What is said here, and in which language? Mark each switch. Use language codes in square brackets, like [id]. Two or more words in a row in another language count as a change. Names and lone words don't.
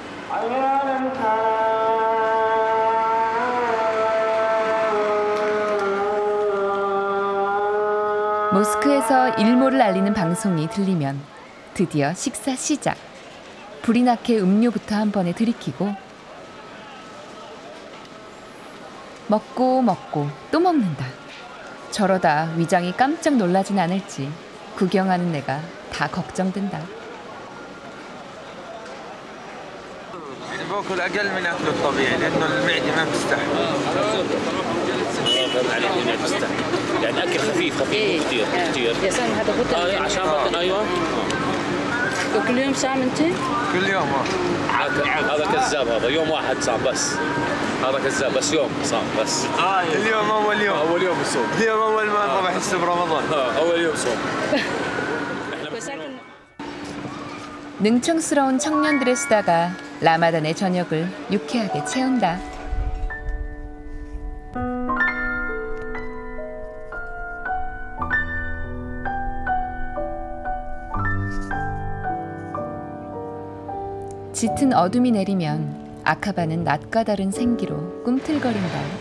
[ko] 모스크에서 일몰을 알리는 방송이 들리면 드디어 식사 시작. 불이 나게 음료부터 한 번에 들이키고 먹고 또 먹는다. 저러다 위장이 깜짝 놀라진 않을지 구경하는 내가 다 걱정된다. [ar] باكل اقل من اكل الطبيعي لانه المعده ما بتستحمل. ما بتستحمل. يعني اكل خفيف كثير. يا سلام هذا بطل. عشان بطن ايوه. وكل يوم صام انت؟ كل يوم هذا كذاب هذا يوم واحد صام بس. هذا كذاب بس يوم صام بس. اليوم اول يوم بصوم. اليوم اول ما بحس برمضان. اول يوم صوم. [ko] 능청스러운 청년들의 수다가 라마단의 저녁을 유쾌하게 채운다. 짙은 어둠이 내리면 아카바는 낮과 다른 생기로 꿈틀거린다.